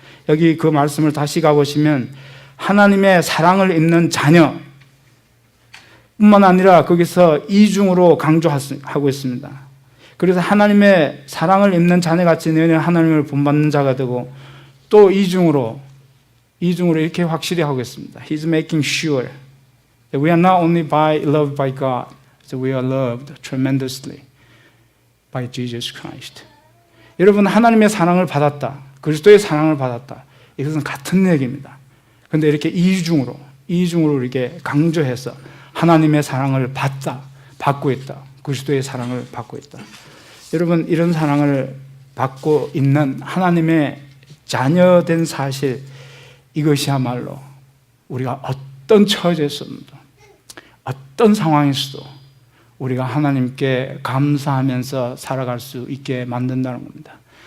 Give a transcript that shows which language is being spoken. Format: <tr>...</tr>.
<ko>여기 그 말씀을 다시 가보시면 하나님의 사랑을 입는 자녀 뿐만 아니라 거기서 이중으로 강조하고 있습니다. 그래서 하나님의 사랑을 입는 자녀같이 너희는 하나님을 본받는 자가 되고 또 이중으로 이렇게 확실히 하고 있습니다.</ko> <en>He's making sure that we are not only loved by God, that we are loved tremendously by Jesus Christ.</en> <ko>여러분, 하나님의 사랑을 받았다. 그리스도의 사랑을 받았다. 이것은 같은 얘기입니다. 그런데 이렇게 이중으로 이렇게 강조해서 하나님의 사랑을 받고 있다. 그리스도의 사랑을 받고 있다. 여러분, 이런 사랑을 받고 있는 하나님의 자녀된 사실, 이것이야말로 우리가 어떤 처지에서도 어떤 상황에서도 우리가 하나님께 감사하면서 살아갈 수 있게 만든다는 겁니다.</ko>